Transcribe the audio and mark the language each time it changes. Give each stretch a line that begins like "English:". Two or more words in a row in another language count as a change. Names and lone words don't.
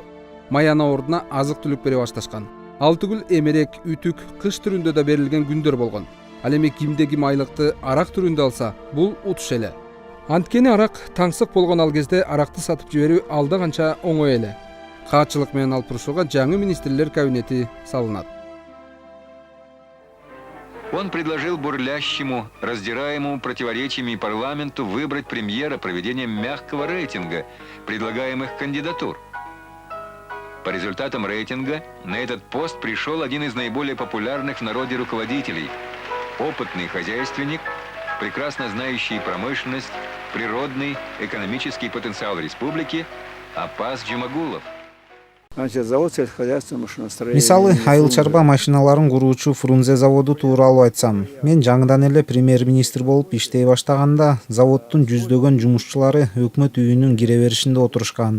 Kyrgyz: Маяна ордуна азык-түлүк бере башташкан. Ал түгүл эмерек, үтүк, кыш түрүндө да берилген күндөр болгон. Ал эми кимде ким айлыкты арак түрүндө алса, бул утуш эле. Анткени арак таңсык болгон ал кезде аракты сатып жиберүү алда канча оңой эле. Каатчылык менен алып турушууга жаңы министрлер кабинети салынат.
Russian: Он предложил бурлящему, раздираемому противоречиями парламенту выбрать премьера проведением мягкого рейтинга предлагаемых кандидатур. По результатам рейтинга на этот пост пришел один из наиболее популярных в народе руководителей – опытный хозяйственник, прекрасно знающий промышленность, природный, экономический потенциал республики Апас Джумагулов.
Kyrgyz: Мисалы, айыл чарба машиналарын куруучу Фрунзе заводу тууралуу айтсам, мен жаңыдан эле премьер-министр болуп иштей баштаганда заводдун жүздөгөн жумушчулары өкмөт үйүнүн кире беришинде отурушкан.